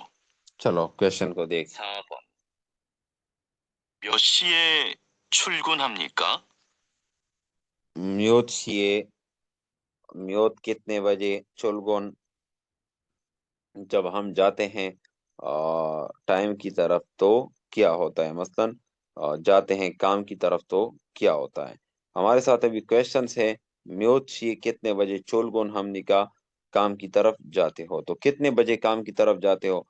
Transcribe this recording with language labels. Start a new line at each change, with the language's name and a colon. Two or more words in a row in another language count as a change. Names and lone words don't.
Hindi: चलो
English: question
Hindi: को देख।
Korean: 4번. 몇 시에 출근합니까? 몇 시에
Hindi: म्योत कितने बजे, चुलगुन जब हम जाते हैं टाइम की तरफ तो क्या होता है, मसलन जाते हैं काम की तरफ तो क्या होता है। हमारे साथ अभी क्वेश्चंस है,
Korean: 몇 시에
Hindi: कितने बजे, चुलगुन हम निका काम की तरफ जाते हो, तो कितने बजे काम की तरफ जाते हो।